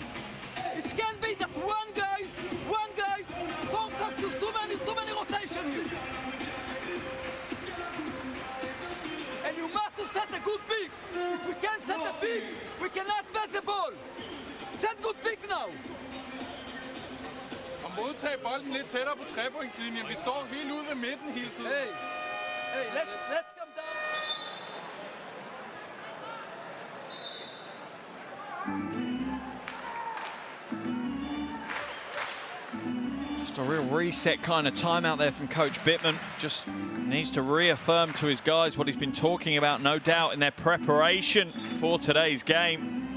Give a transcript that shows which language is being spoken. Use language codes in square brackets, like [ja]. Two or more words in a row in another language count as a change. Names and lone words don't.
[en] It can be that one guy forces us to too many rotations here. And you must set a good pick. If we can't set a pick, we cannot pass the ball. Set good pick now. [da] Og modtage bolden lidt tættere på trepointslinjen. Vi står helt ude ved midten hele tiden. [en] Hey, let's come down. Just a real reset kind of timeout there from Coach Bittman. Just needs to reaffirm to his guys what he's been talking about, no doubt, in their preparation for today's game.